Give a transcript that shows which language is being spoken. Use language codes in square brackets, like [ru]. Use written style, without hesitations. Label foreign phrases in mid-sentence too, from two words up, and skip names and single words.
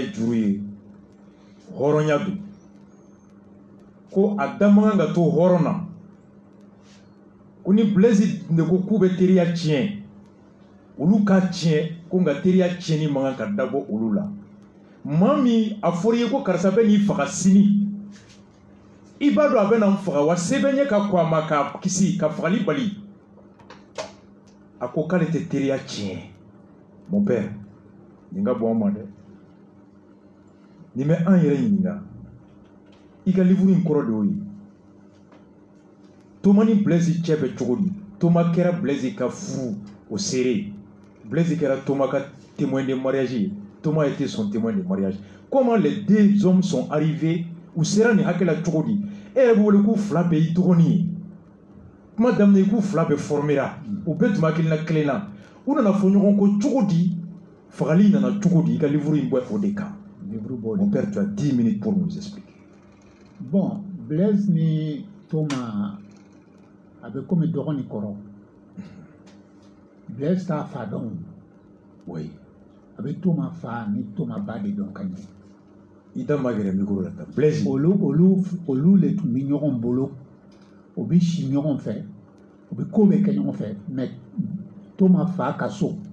[bm] ye juru ye hɔrɔnya don ko a da man kan ka to hɔrɔn na ko ni Blaise de ko k'u bɛ teriya tiɲɛ olu ka tiɲɛ ko nka teriya tiɲɛni man kan ka dabɔ olu la maa min a fɔra i ye ko karisa bɛ n'i faga sini i b'a dɔn a bɛ na n faga wa se bɛ ɲɛ ka kɔn a ma ka kisi ka fagali bali a ko k'ale tɛ teriya tiɲɛ [fr] mon père [bm] nin ka bɔ an ma dɛ nin bɛ an yɛrɛ ɲininka i ka livre in kɔrɔ de y'o ye Thomas ni Blaise cɛ bɛ cogo di Thomas kɛra Blaise ka furu o seere Blaise kɛra Thomas ka [fr] témoin de mariage Thomas était son témoin de mariage comment les deux hommes sont arrivés [bm] u sera ni hakɛla cogo di e yɛrɛ bɛ wele k'u fila bɛɛ y'i dɔgɔnin ye kuma daminɛ k'u fila bɛɛ formera u bɛɛ tun bɛ hakilina kelen na u nana fɔ ɲɔgɔn kɔ cogo di fagali nana cogo di i ka livre in bɔ o de kan [fr] mon père tu as 10 minutes pour nous expliquer. [bm] Bon, Blaise ni Thomas a bɛ komi dɔgɔ ni kɔrɔ Blaise t'a fa dɔn oui a bɛ Thomas fa ni Thomas ba de dɔn ka ɲɛ i da ma gɛrɛ micro la tan Blaise olu le tun bɛ ɲɔgɔn bolo u bɛ si ɲɔgɔn fɛ u bɛ ko bɛɛ kɛ ɲɔgɔn fɛ mais Thomas fa ka so